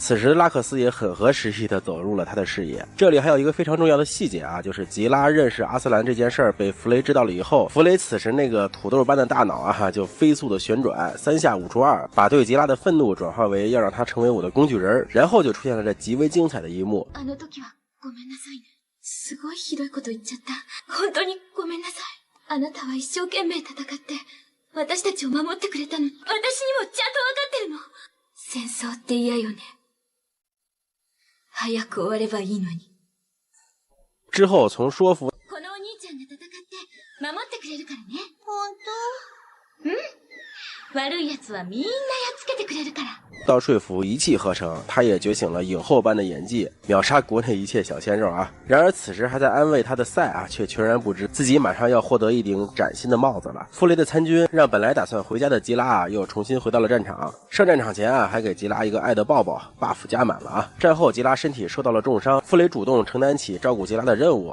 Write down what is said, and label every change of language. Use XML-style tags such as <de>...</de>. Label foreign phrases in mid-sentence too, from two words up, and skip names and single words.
<zh>此时拉克斯也很合时宜的走入了他的视野。这里还有一个非常重要的细节就是吉拉认识阿斯兰这件事儿被弗雷知道了以后，弗雷此时那个土豆般的大脑就飞速的旋转，3下5除2，把对吉拉的愤怒转化为要让他成为我的工具人，然后就出现了这极为精彩的一幕。</zh> <ja>すごいひどいこと言っちゃった。本当にごめんなさい。あなたは一生懸命戦って私たちを守ってくれたのに、私にもちゃんと分かってるの。戦争って嫌よね。早く終わればいいのに。</ja> <zh>之后从说服</zh> <ja>このお兄ちゃんが戦って守ってくれるからね。本当？悪い奴はみんなやっつけてくれるから。</ja> <zh>到说服一气呵成，他也觉醒了影后般的演技，秒杀国内一切小鲜肉然而此时还在安慰他的赛却全然不知自己马上要获得一顶崭新的帽子了。弗雷的参军让本来打算回家的吉拉又重新回到了战场。上战场前还给吉拉一个爱的抱抱 ，buff 加满了战后吉拉身体受到了重伤，弗雷主动承担起照顾吉拉的任务。</zh>